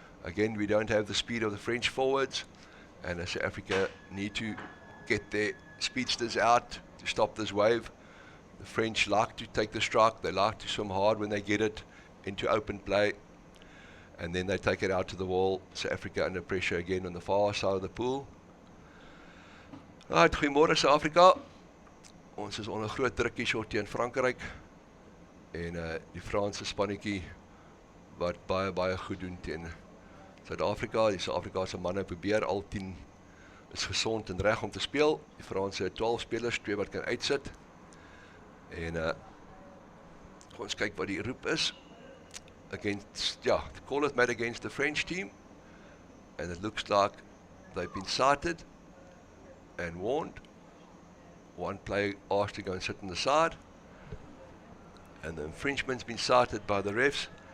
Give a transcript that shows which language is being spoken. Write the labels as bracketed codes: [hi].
[en] Again, we don't have the speed of the French forwards, and South Africa need to get their speedsters out to stop this wave. The French like to take the strike. They like to swim hard when they get it into open play, and then they take it out to the wall. South Africa under pressure again on the far side of the pool. [af] Right, goeiemôre Suid-Afrika. Ons is onder groot druk hier teen Frankryk. En die Franse spannetjie wat baie goed doen teen Suid-Afrika. Die Suid-Afrikaanse manne probeer al 10 is gesond en reg om te speel. Die Franse het 12 spelers, 2 wat kan uitsit. En ons kyk wat die roep is. [en] Against, the call is made against the French team. And it looks like they've been sighted and warned. One player asked to go and sit on the side. And the infringement's been cited by the refs.